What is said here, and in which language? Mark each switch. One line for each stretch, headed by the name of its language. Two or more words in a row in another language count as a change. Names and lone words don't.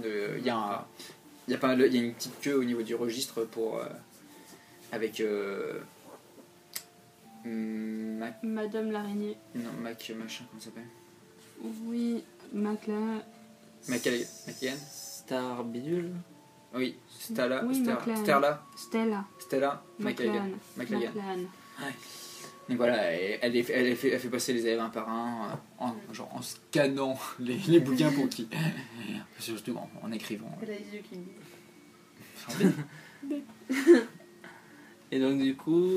French: Il y a une petite queue au niveau du registre pour avec Mac, Madame l'araignée. non, Mac machin, comment ça s'appelle? Oui, Maclan. Macallan? Star Bidule. Oui, Stella, Oui, Maclan. Stella, Stella. McLagan. Maclan. Donc voilà, elle fait passer les élèves un par un en scannant les bouquins pour qu'ils. Surtout en écrivant. Elle a les yeux qui Et donc du coup,